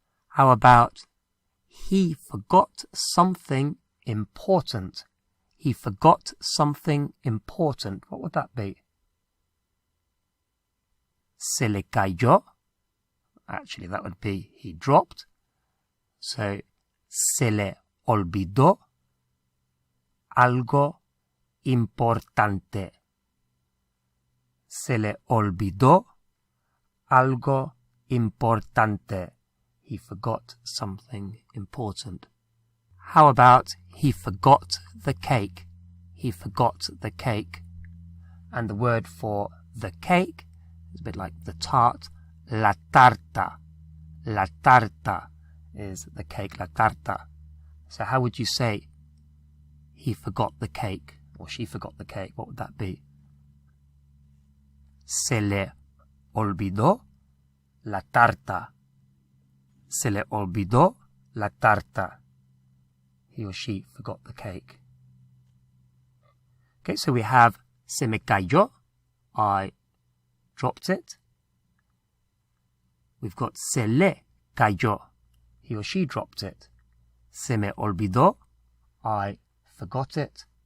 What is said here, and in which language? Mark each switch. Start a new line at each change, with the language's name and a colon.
English: How about he forgot something important? He forgot something important. What would that be?
Spanish: Se le cayó.
English: Actually, that would be he dropped. So, se le olvidó algo importante.
Spanish: Se le olvidó algo importante.
English: He forgot something important. How about he forgot the cake? He forgot the cake. And the word for the cake is a bit like the tart.
Spanish: La tarta. La tarta
English: is the cake,
Spanish: la tarta.
English: So how would you say he forgot the cake or she forgot the cake? What would that be?
Spanish: Se le olvidó la tarta. Se le olvidó la tarta.
English: he or she forgot the cake. Okay, so we have
Spanish: se me cayó,
English: I dropped it. We've got
Spanish: se le cayó,
English: he or she dropped it.
Spanish: Se me olvidó,
English: I forgot it.